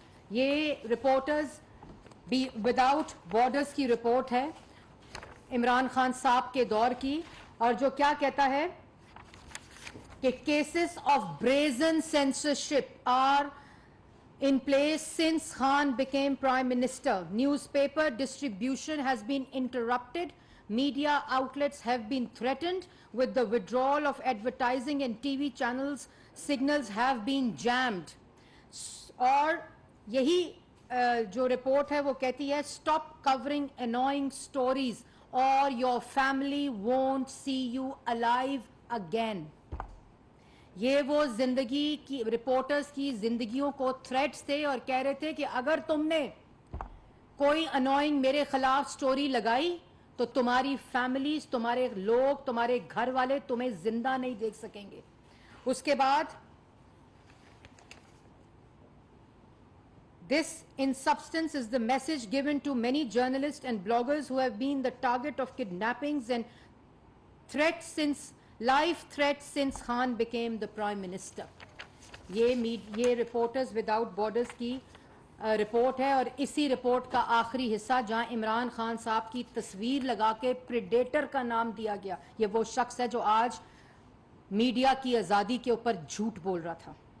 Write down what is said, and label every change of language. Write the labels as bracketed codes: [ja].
[ur] یہ reporters without borders کی report ہے عمران خان صاحب کے دور کی, اور جو کیا کہتا ہے کہ [en] cases of brazen censorship are in place since Khan became Prime Minister. Newspaper distribution has been interrupted. Media outlets have been threatened with the withdrawal of advertising and TV channels. Signals have been jammed. [ur] اور یہی جو report ہے وہ کہتی ہے [en] stop covering annoying stories or your family won't see you alive again. [ur] یہ وہ زندگی کی رپورٹرز کی زندگیوں کو تھریٹس تھے, اور کہہ رہے تھے کہ اگر تم نے کوئی انوائنگ میرے خلاف سٹوری لگائی تو تمہاری فیملیز, تمہارے لوگ, تمہارے گھر والے تمہیں زندہ نہیں دیکھ سکیں گے. اس کے بعد [en] this in substance is the message given to many journalists and bloggers who have been the target of kidnappings and threats since life threats since Khan became the Prime Minister. [ur] یہ رپورٹرز وداؤٹ بارڈرز کی report ہے, اور اسی report کا آخری حصہ جہاں عمران خان صاحب کی تصویر لگا کے پریڈیٹر کا نام دیا گیا, یہ وہ شخص ہے جو آج میڈیا کی آزادی کے اوپر جھوٹ بول رہا تھا.